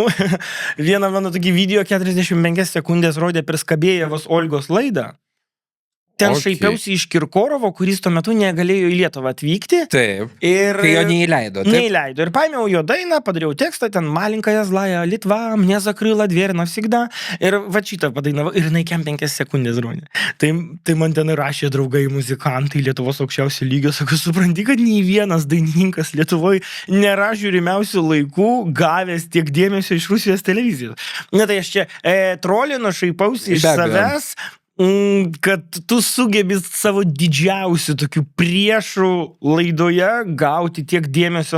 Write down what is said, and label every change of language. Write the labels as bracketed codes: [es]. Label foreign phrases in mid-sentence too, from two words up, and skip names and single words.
[lt] Vieną mano tokį video 45 sekundės rodė per Skabėjevos Olgos laidą. Ten šaipiausi iš Kirkorovo, kuris tuo metu negalėjo į Lietuvą atvykti. Taip. Ir kai jo neįleido. Neįleido. Ir paėmiau jo dainą, padariau tekstą, ten [ru] Маленькая злая, Литва, мне закрыла дверь навсегда. [lt] Ir va šitą padainavau. Ir jinai 5 sekundės rodė. Tai man ten rašė draugai muzikantai Lietuvos aukščiausio lygio. Sakau, supranti, kad nei vienas dainininkas Lietuvoje nėra žiūrimiausių laikų gavęs tiek dėmesio iš Rusijos televizijos. Ne, tai aš čia trolinu, šaipausi iš savęs, kad tu sugebi savo didžiausių tokių priešų laidoje gauti tiek dėmesio.